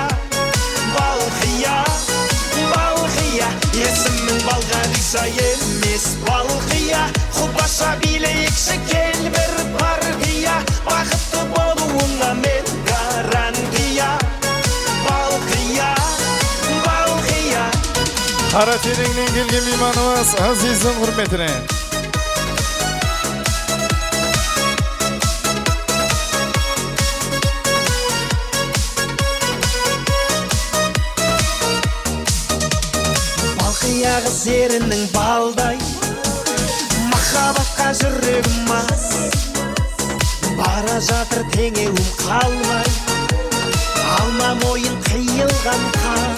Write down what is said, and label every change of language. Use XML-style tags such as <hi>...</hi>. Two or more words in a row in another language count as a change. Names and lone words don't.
<kk>Балқия, Балқия, есімің Балғадиша емес Балқия, Құдаша билейікші кел бір партия, бақытты болуыңа мен гарантия. Балқия, Балқия.</kk> <uz>Qara terengdan kelgan mehmonimiz aziz va hurmatli.</uz> <kk>Балқия қыз ерінің балдай, махаббатқа жүрегім мас, бара жатыр теңеуім қалмай, алма мойын қиылған қас.</kk>